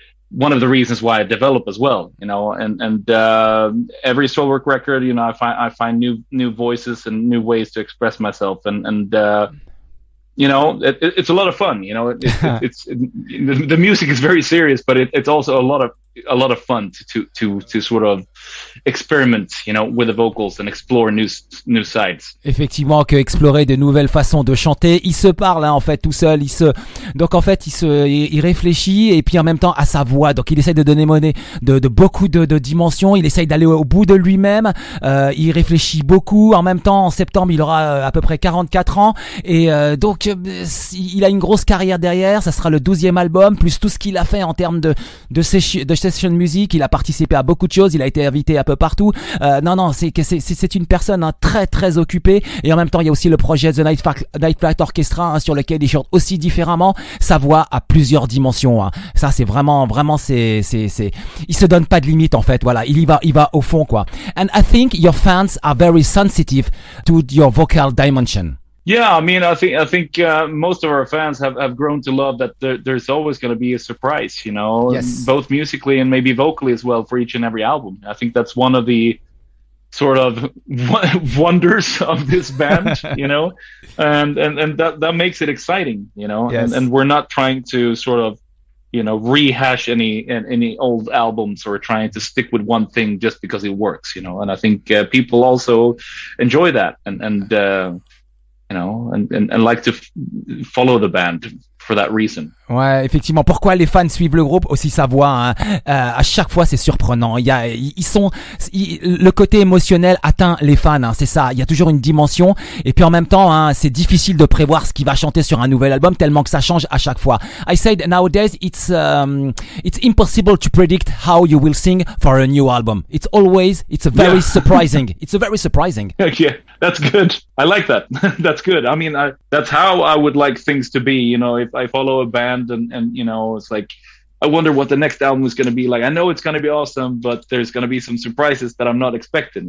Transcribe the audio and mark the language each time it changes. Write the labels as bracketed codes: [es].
[en] one of the reasons why I develop as well, you know, and every Soilwork record, you know, I find new voices and new ways to express myself, and you know, it's a lot of fun, you know, the music is very serious, but it's also a lot of fun to sort of experiment, you know, with the vocals and explore new sides. [fr] Effectivement, que explorer de nouvelles façons de chanter. Il se parle, hein, en fait, tout seul. Donc en fait, il réfléchit et puis en même temps à sa voix. Donc il essaye de donner monnaie de beaucoup de dimensions. Il essaye d'aller au bout de lui-même. Il réfléchit beaucoup. En même temps, en septembre, il aura à peu près 44 ans et donc il a une grosse carrière derrière. Ça sera le 12e album plus tout ce qu'il a fait en termes de session music. Il a participé à beaucoup de choses. Il a été invité un peu partout. Non, c'est une personne, hein, très très occupée, et en même temps il y a aussi le projet The Night Flight Orchestra, hein, sur lequel il chante aussi différemment. Sa voix a plusieurs dimensions, hein. Ça c'est vraiment il se donne pas de limite en fait. Voilà, il va au fond quoi. [en] And I think your fans are very sensitive to your vocal dimension. Yeah, I mean, I think most of our fans have grown to love that there's always going to be a surprise, you know, yes, both musically and maybe vocally as well for each and every album. I think that's one of the sort of wonders of this band, you know, and that makes it exciting, you know, yes, and we're not trying to sort of, you know, rehash any old albums or trying to stick with one thing just because it works, you know, and I think people also enjoy that and you know, and like to follow the band for that reason. [fr] Ouais, effectivement. Pourquoi les fans suivent le groupe? Aussi sa voix, hein. À chaque fois, c'est surprenant. Le côté émotionnel atteint les fans, hein. C'est ça. Il y a toujours une dimension. Et puis en même temps, hein, c'est difficile de prévoir ce qu'il va chanter sur un nouvel album tellement que ça change à chaque fois. [en] I said nowadays it's impossible to predict how you will sing for a new album. It's very surprising. It's a very surprising. Yeah, that's good. I like that. That's good. I mean, that's how I would like things to be. You know, if I follow a band and you know, it's like, I wonder what the next album is going to be like. I know it's going to be awesome, but there's going to be some surprises that I'm not expecting.